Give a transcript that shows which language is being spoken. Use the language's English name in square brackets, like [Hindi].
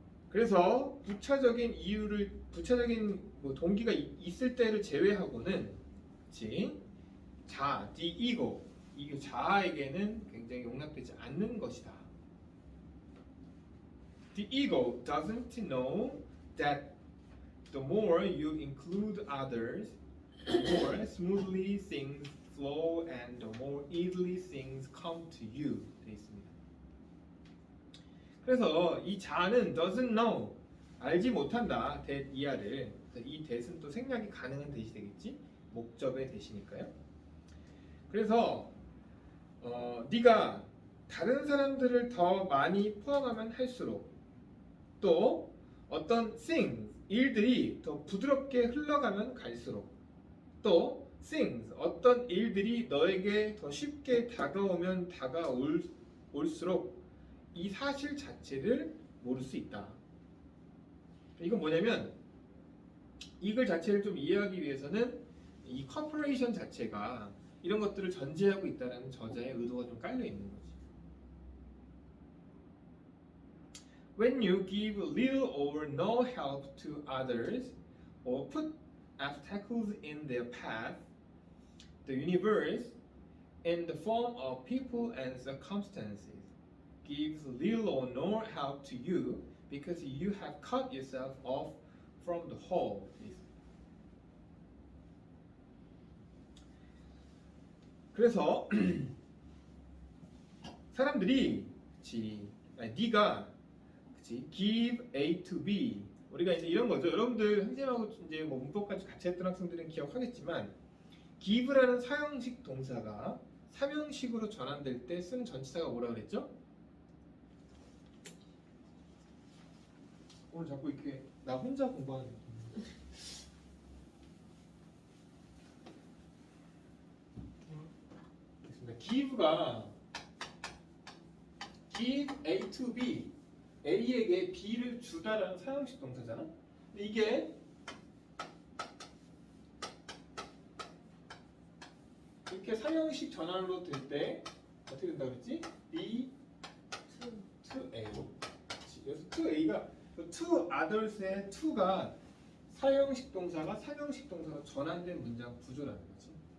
[Korean] 그래서 부차적인 동기가 있을 때를 제외하고는, 그치? the ego, 이 자아에게는 굉장히 용납되지 않는 것이다. [English] The ego doesn't know that the more you include others, the more smoothly things flow and the more easily things come to you. [Korean] 돼 있습니다. 그래서 이 자아는 [English] doesn't know, [Korean] 알지 못한다, that 이하를. 이 that은 또 생략이 가능한 that이 되겠지? 목적의 that이니까요. 그래서 네가 다른 사람들을 더 많이 포함하면 할수록 또 어떤 things, 일들이 더 부드럽게 흘러가면 갈수록 또 things, 어떤 일들이 너에게 더 쉽게 다가오면 다가올수록 이 사실 자체를 모를 수 있다. 이건 뭐냐면 이 글 자체를 좀 이해하기 위해서는 이 corporation 자체가 이런 것들을 전제하고 있다는 저자의 의도가 좀 깔려 있는 거지. [English] When you give little or no help to others or put obstacles in their path, the universe, in the form of people and circumstances, gives little or no help to you because you have cut yourself off from the whole. [Korean] 그래서 사람들이 네가 [English] give A to B [Korean] 우리가 이제 이런 거죠. 여러분들 선생님하고 이제 뭐 문법까지 같이 했던 학생들은 기억하겠지만 give라는 사형식 동사가 삼형식으로 전환될 때 쓰는 전치사가 뭐라 그랬죠? 오늘 자꾸 이렇게 나 혼자 공부하는 느낌. 됐습니다. give가 [English] give A to B [Korean] A에게 B를 주다라는 사형식 동사잖아. 근데 이게 이렇게 사형식 전환으로 될 때 어떻게 된다 그랬지? [English] B to A. [Korean] 그래서 to A가 [English] to others [Korean] 의 to가 사형식 동사가 삼형식 동사로 전환된 문장 구조라는 거지.